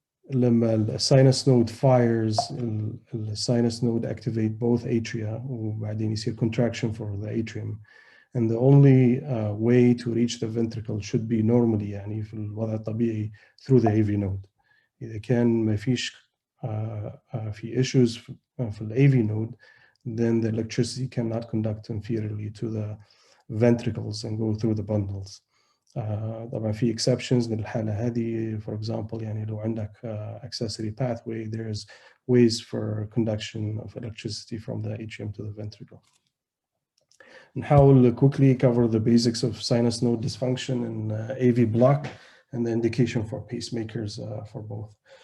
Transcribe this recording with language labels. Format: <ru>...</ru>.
<ar>لما الساينس نود</ar> <en>fires, الساينس node activate both atria</en> <ar>وبعدين يصير</ar> <en>contraction for the atrium, and the only way to reach the ventricle should be normally</en> <ar>يعني في الوضع الطبيعي</ar> <en>through the AV node.</en> <ar>إذا كان ما فيش في</ar> <en>issues في ال AV node, then the electricity cannot conduct inferiorly to the ventricles and go through the bundles.</en> <ar>طبعا في exceptions للحالة هذه.</ar> <en>For example</en> <ar>يعني لو عندك</ar> <en>accessory pathway, there's ways for conduction of electricity from the atrium to the ventricle.</en> <ar>نحاول</ar> <en>quickly cover the basics of sinus node dysfunction and AV block and the indication for pacemakers for both.</en>